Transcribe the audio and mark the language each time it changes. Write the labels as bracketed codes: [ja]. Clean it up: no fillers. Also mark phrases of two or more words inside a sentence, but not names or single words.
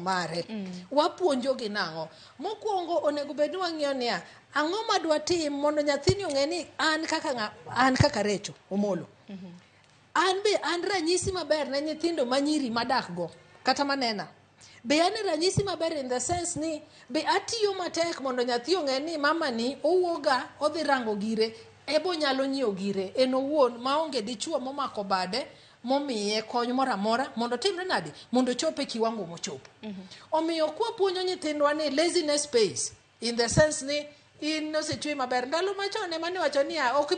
[luo] mare wapuonjo gi nang'o mokwongo onego bed ni wang'iyo ni ang'o madwa tim mondo nyathini ong'e ni an kaka Recho Omolo an ranyisi maber ne nyithindo manyiri madak go kata manena be an ranyisi maber [en] in the sense [luo] ni be atiyo matek mondo nyathi ong'e ni mama ni owuoga odhi rango gire ebo nyalo nyiewo gire en owuon maonge dichuo momako bade momiye kony moro amora mondo timre nadi mondo chope kiwango mochopo. Omiyo kwa puonjo nyithindwa ni [en] laziness pays in the sense [luo] ni in osechwe maber ndalo machon ema ni wacho ni ok